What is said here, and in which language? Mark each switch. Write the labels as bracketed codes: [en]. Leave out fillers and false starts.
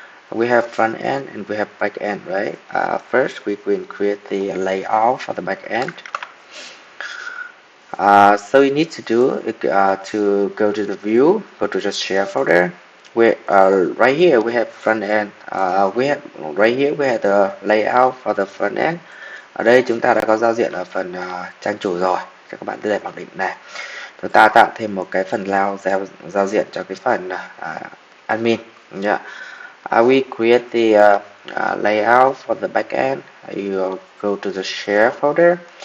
[en] We have front end and we have back end, right? First, we will create the layout for the back end. So you need to do to go to the view, go to the share folder. Right here we have front end. We have right here we have the layout for the front end. [vi] Ở đây chúng ta đã có giao diện ở phần trang chủ rồi. Cho các bạn tư lệnh mặc định này. Chúng ta tạo thêm một cái phần giao diện cho cái phần admin. [en] Yeah. We create the layout for the backend. You go to the share folder.